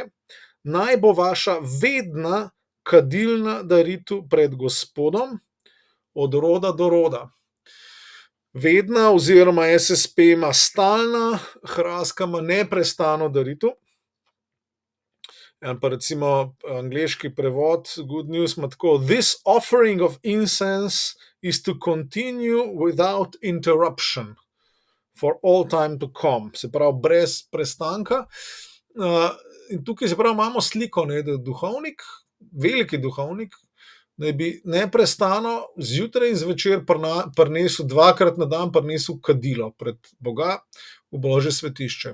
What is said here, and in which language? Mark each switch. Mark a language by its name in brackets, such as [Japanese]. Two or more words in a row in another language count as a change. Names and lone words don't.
[Slovenian] Naj bo vaša vedna kadilna daritev pred Gospodom od roda do roda. Vedna oziroma SSP ima stalna, Hrastka ima neprestano daritev. Pa recimo angleški prevod Good News ima tako: [English] this offering of incense is to continue without interruption for all time to come. [Slovenian] Se pravi, brez prestanka. In tukaj se pravi imamo sliko, da je duhovnik, veliki duhovnik, naj bi neprestano zjutraj in zvečer prinesel dvakrat na dan prinesel kadilo pred Boga v Božje svetišče.